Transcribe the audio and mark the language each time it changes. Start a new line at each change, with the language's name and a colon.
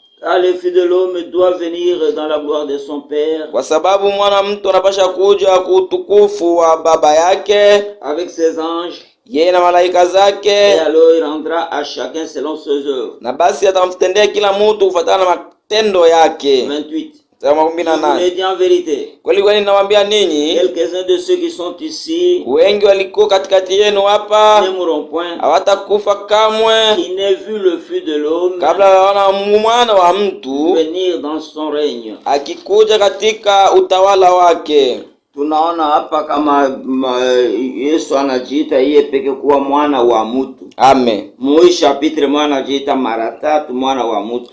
French: Car le fils de l'homme doit venir dans la gloire de son Père,
Swahili: Kwa sababu mwana mtu anapasha kuja kwa utukufu wa baba yake,
French: avec ses anges,
Swahili: yeye na malaika
French: et
Swahili: zake,
French: alors il rendra à chacun selon ses œuvres.
Swahili: na basi atamtendea kila mtu kufuatana na matendo yake. 28. Mstari wa
French: Je vous 18. l'ai dit en vérité,
Swahili: Kweli kweli nawaambia ninyi,
French: quelques-uns de ceux qui sont ici
Swahili: wengi walikuwa katikati yenu hapa
French: ne mourront point,
Swahili: hawatakufa kamwe
French: qui n'aient vu le Fils de l'homme
Swahili: kabla waona mwana wa mtu
French: venir dans son règne.
Swahili: akikuja katika utawala wake. Tunaona hapa kama Yesu anajiita yeye peke kuwa mwana wa mtu. Amen. Moi chapitre mwana anajiita mara 3 mwana wa mtu.